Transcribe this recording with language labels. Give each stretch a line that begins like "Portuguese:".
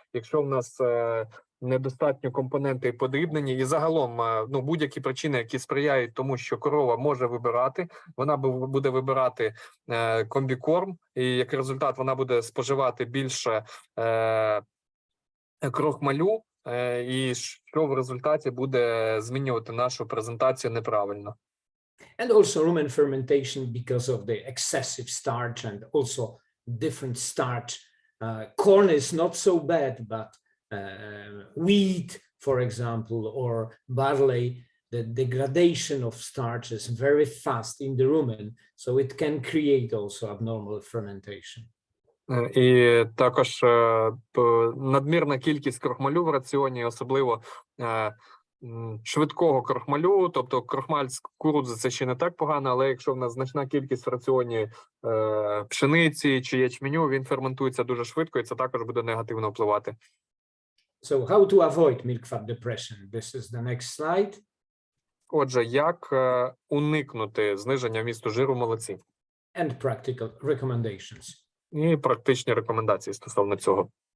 Ukrainian: Якщо в нас недостатньо компоненти подрібнені, і загалом будь-які причини, які сприяють тому, що корова може вибирати, вона буде вибирати комбікорм, і як результат вона буде споживати більше крохмалю, і що в результаті буде змінювати нашу презентацію неправильно.
English: And also rumen fermentation because of the excessive starch and also different starch. Corn is not so bad, but wheat, for example, or barley, the degradation of starch is very fast in the rumen, so it can create also abnormal fermentation.
Ukrainian: І також надмірна кількість крохмалю в раціоні, особливо швидкого крохмалю, тобто крохмаль з кукурудзи – це ще не так погано, але якщо в нас значна кількість в раціоні пшениці чи ячменю, він ферментується дуже швидко, і це також буде негативно впливати.
English: So how to avoid milk fat depression? This is the next slide.
Ukrainian: Отже, як уникнути зниження вмісту жиру в молоці?
English: And practical recommendations.
Ukrainian: І практичні рекомендації стосовно цього.